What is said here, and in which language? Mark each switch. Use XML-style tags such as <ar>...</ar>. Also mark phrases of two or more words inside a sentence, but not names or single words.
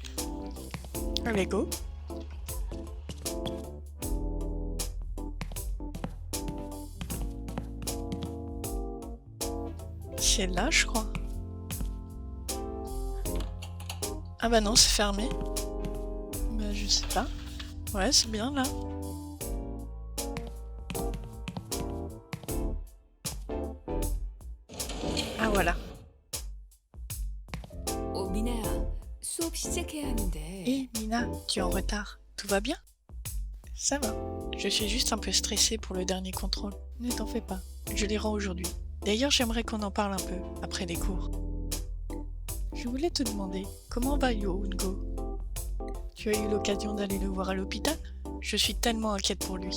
<fr>Allez, go. C'est là, je crois. Ah bah non, c'est fermé. Bah je sais pas. Ouais, c'est bien là. Ah voilà.</fr> <ko>미나야, 수업 시작해야 하는데.</ko> <fr>Hé Mina, tu es en retard. Tout va bien? Ça va. Je suis juste un peu stressée pour le dernier contrôle. Ne t'en fais pas. Je les rends aujourd'hui. D'ailleurs, j'aimerais qu'on en parle un peu après les cours. Je voulais te demander, comment va Yo Ungo? Tu as eu l'occasion d'aller le voir à l'hôpital? Je suis tellement inquiète pour lui.</fr>